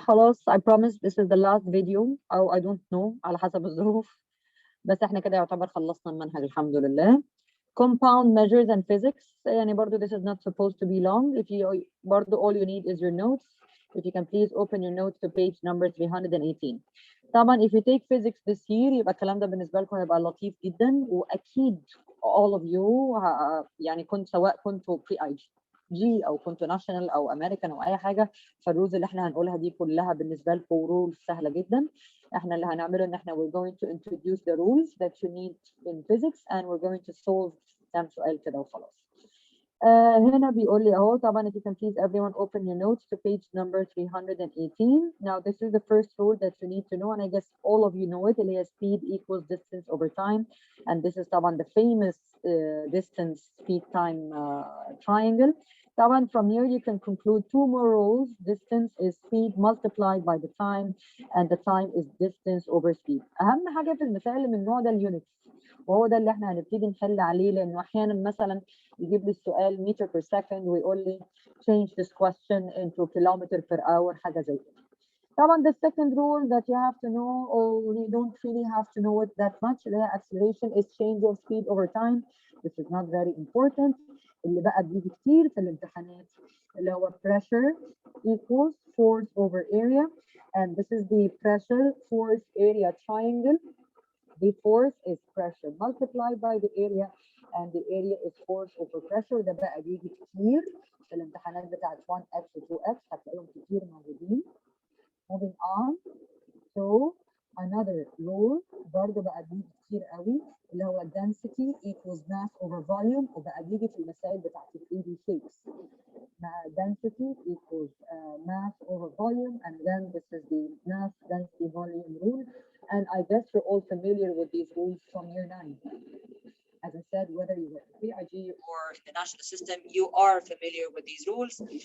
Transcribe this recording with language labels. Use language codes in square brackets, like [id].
[ar] خلاص [en] I promise this is the last video [ar] أو [en] I don't know [ar] على حسب الظروف. بس احنا كده يعتبر خلصنا المنهج الحمد لله. [en] Compound measures and physics [ar] يعني برضو [en] this is not supposed to be long. If you [ar] برضو [en] all you need is your notes. If you can please open your notes to page number 318. [ar] طبعا [en] if you take physics this year [ar] يبقى الكلام ده بالنسبة لكم هيبقى لطيف جدا وأكيد [en] all of you [ar] يعني سواء كنتوا pre-IG أو كنتوا national أو American أو أي حاجة فالرولز اللي احنا هنقولها دي كلها بالنسبة لكم رولز سهلة جدا. احنا اللي هنعمله ان احنا [en] we're going to introduce the rules that you need in physics and we're going to solve [ar] كام سؤال كده وخلاص. هنا بيقول لي اهو طبعا [en] if you can please everyone open your notes to page number 318. Now this is the first rule that you need to know and I guess all of you know it [ar] اللي هي [en] speed equals distance over time and this is [ar] طبعا [en] the famous distance speed time triangle. طبعا from here you can conclude two more rules. Distance is speed multiplied by the time and the time is distance over speed. [ar] اهم حاجه في المسائل اللي من النوع ده اليونتس وهو ده اللي احنا هنبتدي نحل عليه لانه احيانا مثلا يجيب لي السؤال متر [en] per second [ar] ويقول لي [en] change this question into kilometer per hour [ar] حاجه زي كده. طبعا [en] the second rule that you have to know or you don't really have to know it that much [ar] اللي هي [en] acceleration is change of speed over time. This is not very important. [ar] اللي بقى بيجي كتير في الامتحانات اللي هو [en] pressure equals force over area and this is the pressure force area triangle. The force is pressure multiplied by the area and the area is force over pressure. [ar] ده بقى بيجي كتير في الامتحانات بتاعت 1x و 2x هتلاقيهم كتير موجودين. [en] Moving on to another rule [ar] برضه بقى بيجي كتير قوي اللي هو [en] density equals mass over volume [ar] وبقى بيجي في المسائل بتاعت ال [en] 3D shapes. Density equals mass over volume and then this is the mass density volume rule and I guess you're all familiar with these rules from year 9. As I said, whether you were in pre-IG or in the national system, you are familiar with these rules.